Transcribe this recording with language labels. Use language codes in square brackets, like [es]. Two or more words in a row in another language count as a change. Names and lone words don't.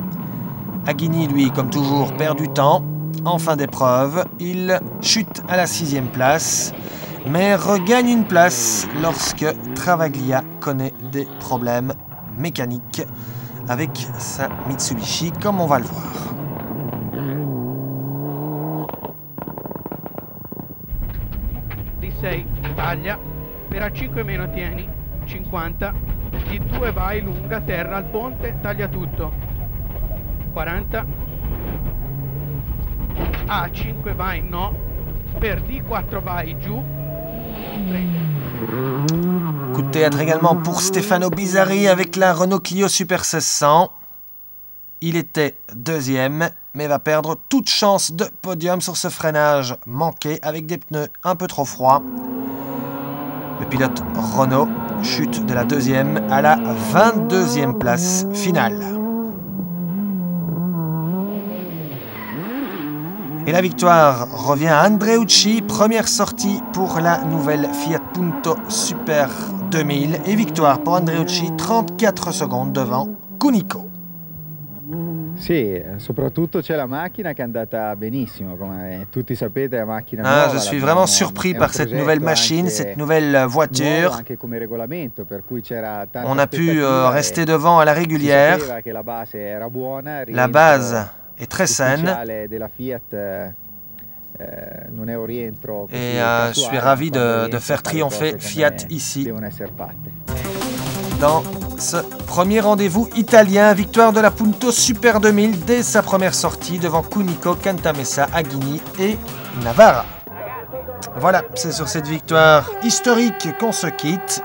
[fr] Aghini, lui, comme toujours, perd du temps. En fin d'épreuve, il chute à la 6e place, mais regagne une place lorsque Travaglia connaît des problèmes mécaniques avec sa Mitsubishi, comme on va le voir. [it] Di 6 taglia, per a 5 meno tieni, 50, di 2 vai lunga, terra al ponte, taglia tutto, 40, a 5 vai no, per D4 vai giù, 30. [fr] Coup de théâtre également pour Stefano Bizzarri avec la Renault Clio Super 1600. Il était 2e, mais va perdre toute chance de podium sur ce freinage manqué avec des pneus un peu trop froids. Le pilote Renault chute de la 2e à la 22e place finale. Et la victoire revient à Andreucci, première sortie pour la nouvelle Fiat Punto Super 2000 et victoire pour Andreucci, 34 secondes devant Cunego. [it] Sì, soprattutto c'è la macchina che è andata benissimo, come tutti sapete la macchina nuova. [fr] Je suis vraiment surpris par cette nouvelle machine, cette nouvelle voiture. [it] Anche come regolamento, per cui c'era tanta [fr] On a pu rester devant à la régulière. [it] La base era buona, [fr] la base est très saine. [it] Della Fiat, non è un rientro [fr] et je suis ravi de faire triompher Fiat ici. Dans ce premier rendez-vous italien, victoire de la Punto Super 2000 dès sa première sortie devant Cunego, Cantamessa, Aghini et Navarra. Voilà, c'est sur cette victoire historique qu'on se quitte.